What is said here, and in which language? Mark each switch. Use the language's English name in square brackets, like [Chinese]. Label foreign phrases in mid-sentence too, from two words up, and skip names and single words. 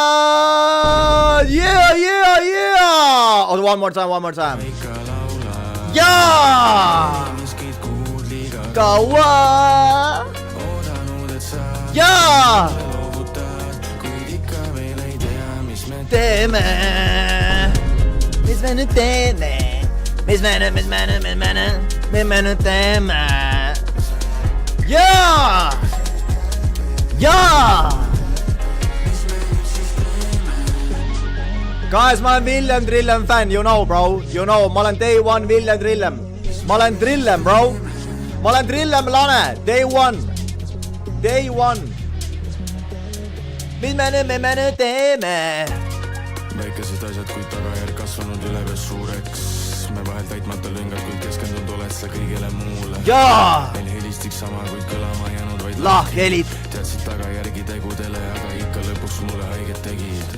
[English] Yeah, yeah, yeah. Oh, one more time. [Estonian] Jaa! Kaua! Jaa! Teeme! Mis me nüüd teeme? Mis me nüüd teeme? Jaa! Jaa! Guys, ma olen William Trillem fan, [English] you know bro. You know, [Estonian] ma olen [English] day one [Estonian] William Trillem. Ma olen Trillem bro. Ma olen Trillem lane, [English] day one. Day one. [Estonian] Mis me nüüd teeme? Väikesed asjad, kuid tagajärg kasvanud üleves suureks. Me vahel täitmata lüngad, kuid keskendunud oled sa kõigele muule. Jaa! Meil helistik sama, kuid kõlama jäänud vaid lahkhelid. Teadsid tagajärgi tegudele, aga ikka lõpuks mulle haiget tegid.